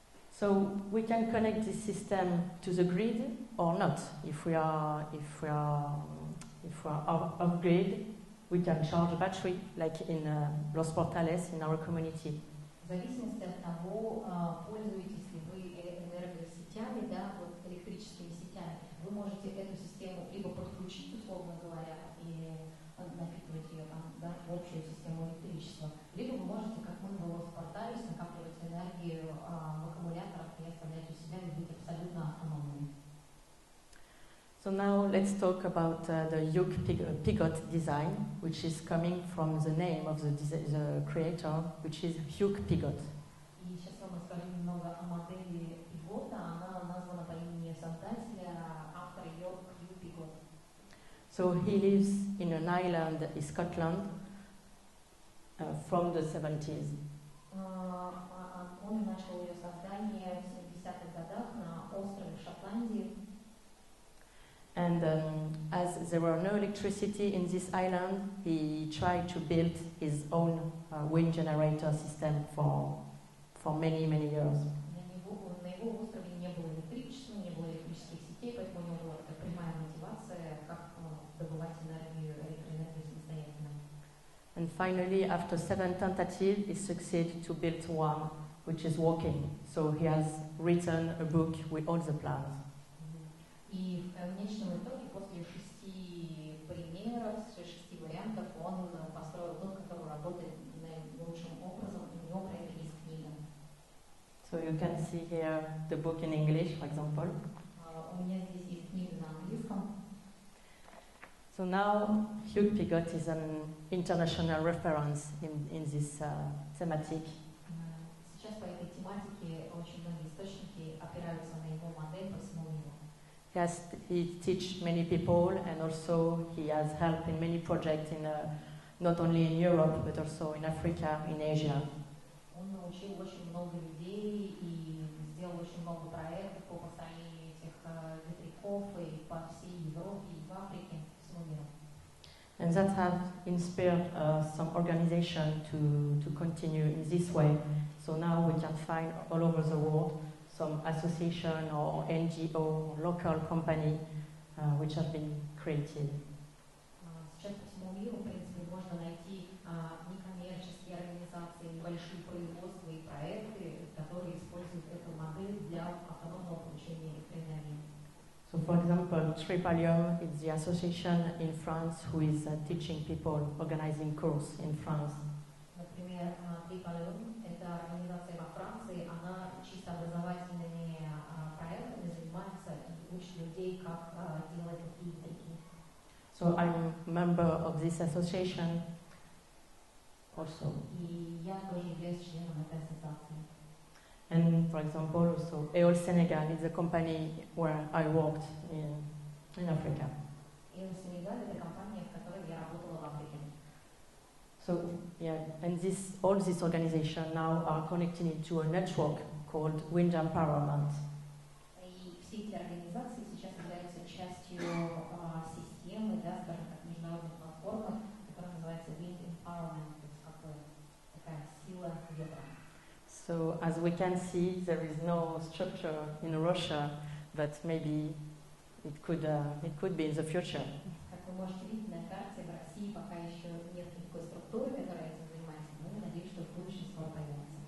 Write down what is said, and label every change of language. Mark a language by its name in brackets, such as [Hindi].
[English] So we can connect this system to the grid or not. If we are off grid, we can charge a battery, like in Los Pottales in our community. [Russian] В зависимости от того, пользуетесь ли вы энергосетями, да, вот электрическими сетями, вы можете эту систему либо подключить, условно говоря, и напитывать ее там, да, в общую систему электричества, либо вы можете, как мы в Los Pottales, накапливать энергию в аккумуляторах и оставлять у себя и быть абсолютно автономными. [English] So now let's talk about the yoke pivot design, which is coming from the name of the creator, which is Hugh Pivot. [Russian] И сейчас вам расскажу немного о модели пивота. Она названа по имени создателя, автора ее Hugh Pivot. [English] So he lives in an island in Scotland from the 70s. [Russian] Он начал ее создание в 70-х годах на острове Шотландии. [English] And as there were no electricity in this island, he tried to build his own wind generator system for many, many years. [Russian] На его острове не было электричества, не было электрических сетей, поэтому у него была такая прямая мотивация, как добывать электроэнергию самостоятельно. [English] And finally, after 7 tentatives, he succeeded to build one, which is working. So he has written a book with all the plans. [Russian] И в конечном итоге, после 6 примеров, 6 вариантов, он построил дом, который работает наилучшим образом, и у него про это есть книга. [English] So you can see here the book in English, for example. [Russian] У меня здесь есть книга на английском. [English] So now Hugh Pivot is an international reference in this thematic. [Russian] Сейчас по этой тематике очень многие источники опираются на его модель по всему миру. [English] He teaches many people, and also he has helped in many projects not only in Europe but also in Africa, in Asia. [Russian] Он научил очень много людей и сделал очень много проектов по построению этих ветряков и по всей Европе и в Африке, всему миру. [English] And that has inspired some organization to continue in this way. So now we can find all over the world some association or NGO, local company, which have been created. [Russian] Сейчас по всему миру, в принципе, можно найти некоммерческие организации, небольшие производства и проекты, которые используют эту модель для автономного получения электроэнергии. [English] So, for example, Tripalium is the association in France who is teaching people, organizing courses in France. [Russian] Например, Tripalium – это организация во Франции, она чисто образовательными проектами занимается и учит людей, как делать такие ветряки. [English] So I'm a member of this association also. [Russian] И я тоже являюсь членом этой ассоциации. [English] And for example, also EOL Senegal is a company where I worked in Africa. [Russian] EOL Senegal – это компания, в которой я работала в Африке. [English] So yeah, and all these organizations now are connected into a network called Wind Empowerment. [Russian] И все эти организации сейчас являются частью системы, да, скажем так, международной платформы, которая называется Wind Empowerment, то есть как бы такая сила ветра. [English] So as we can see, there is no structure in Russia, but maybe it could be in the future. [Russian] Как вы можете видеть на карте, в России пока еще нет никакой структуры, которая этим занимается, но я надеюсь, что в будущем скоро появится.